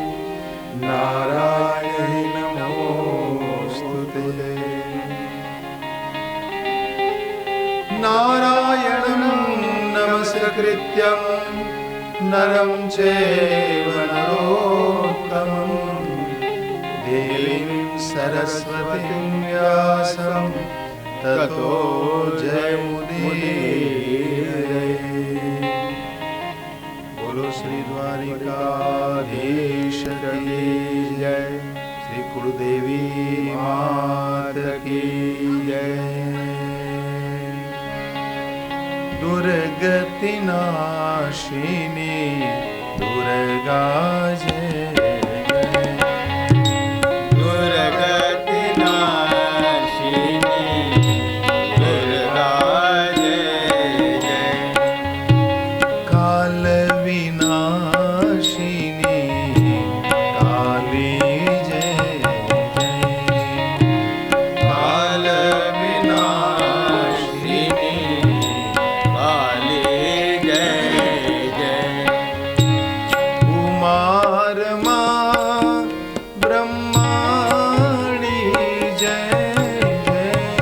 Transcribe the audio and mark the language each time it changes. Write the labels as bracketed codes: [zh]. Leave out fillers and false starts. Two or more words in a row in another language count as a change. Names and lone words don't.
[sa] नारायणी नमोस्तुते नारायणं नमस्कृत्यं नरं चैव नरोत्तमं देवीं सरस्वतीं व्यासं ततो जयमुदीरये। [hi] बोलो श्री द्वारिकाधीश की जय, श्री कुलदेवी मात की जय। दुर्गति नाशिनी दुर्गा जय दुर्गति नाशिनी दुर्गा जय जय। काल विनाशिनी काली जय जय। काल विनाशिनी काली जय जय। उमारमा ब्रह्माणी जय जय।